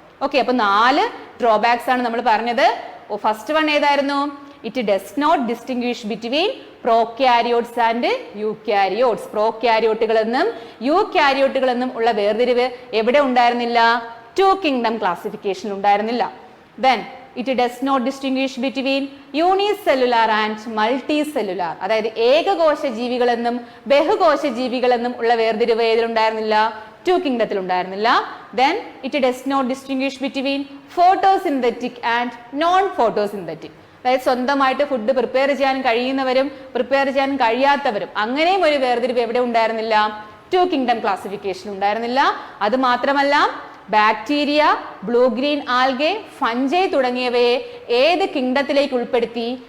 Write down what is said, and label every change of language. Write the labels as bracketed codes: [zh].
[ml] Okay, അപ്പൊ 4 drawbacks ആണ് നമ്മൾ പറഞ്ഞത്. [en] first one [ml] ഏതായിരുന്നു? [en] It does not distinguish between prokaryotes and eukaryotes. [ml] പ്രോക്യാരിയോട്ടുകൾ എന്നും യൂക്യാരിയോട്ടുകൾ എന്നും ഉള്ള വേർതിരിവ് എവിടെ ഉണ്ടായിരുന്നില്ല? 2 കിങ്ഡം ക്ലാസിഫിക്കേഷൻ ഉണ്ടായിരുന്നില്ല. [en] Then it does not distinguish between unicellular and multicellular. [ml] അതായത് ഏകകോശ ജീവികൾ എന്നും ബഹുകോശ ജീവികൾ എന്നും ഉള്ള വേർതിരിവ് ഏതിലുണ്ടായിരുന്നില്ല? 2 കിങ്ഡത്തിൽ ഉണ്ടായിരുന്നില്ല. [en] Then it does not distinguish between photosynthetic and non-photosynthetic. [ml] അതായത് സ്വന്തമായിട്ട് ഫുഡ് പ്രിപ്പയർ ചെയ്യാൻ കഴിയുന്നവരും പ്രിപ്പയർ ചെയ്യാൻ കഴിയാത്തവരും അങ്ങനെയും ഒരു വേർതിരിവ് എവിടെ ഉണ്ടായിരുന്നില്ല? 2 കിങ്ഡം ക്ലാസിഫിക്കേഷൻ ഉണ്ടായിരുന്നില്ല. അത് മാത്രമല്ല bacteria, blue green algae, fungi തുടങ്ങിയവയെ ഏത് കിങ്ഡത്തിലേക്ക് ഉൾപ്പെടുത്തി?